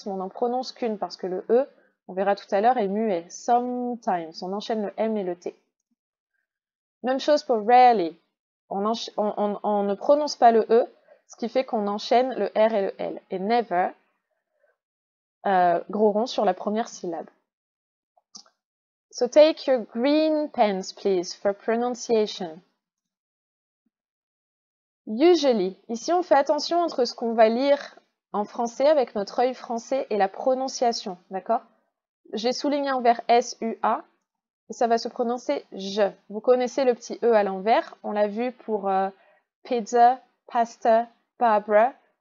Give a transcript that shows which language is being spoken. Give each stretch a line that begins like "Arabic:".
French: Mais on n'en prononce qu'une parce que le E, on verra tout à l'heure, est muet. Sometimes. On enchaîne le M et le T. Même chose pour rarely. On ne prononce pas le E, ce qui fait qu'on enchaîne le R et le L. Et never, gros rond sur la première syllabe.
English: So take your green pens, please, for pronunciation. Usually.
French: Ici, on fait attention entre ce qu'on va lire en français avec notre œil français et la prononciation, d'accord? J'ai souligné en vert S-U-A. Et ça va se prononcer je. Vous connaissez le petit E à l'envers. On l'a vu pour pizza, pasta, Barbara.